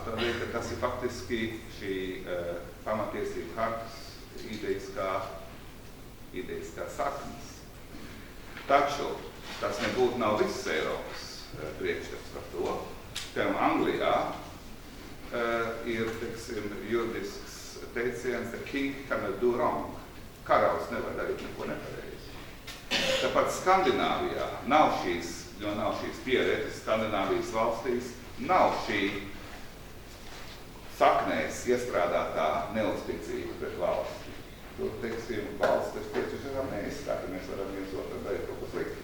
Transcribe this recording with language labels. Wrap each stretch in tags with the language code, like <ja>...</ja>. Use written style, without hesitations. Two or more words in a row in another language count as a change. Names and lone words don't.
<lv>Tādēļ, ka tas ir faktiski šī pamatiesību hartas ideiskā saknes. Taču tas nebūtu nav viss Eiropas priekšstats par to. Piemēram, Anglijā ir, teiksim, juridisks teiciens,</lv> <en>the king cannot do wrong.</en> <lv>Karalis nevar darīt neko nepareizi. Tāpat Skandināvijā nav šīs pieredzes, Skandināvijas valstīs nav šī saknēs iestrādātā neuzticība pret valsti. Tur, teiksim, valsts ir pieciešama neizskata, mēs varam viens otru darīt kaut ko slikti.</lv>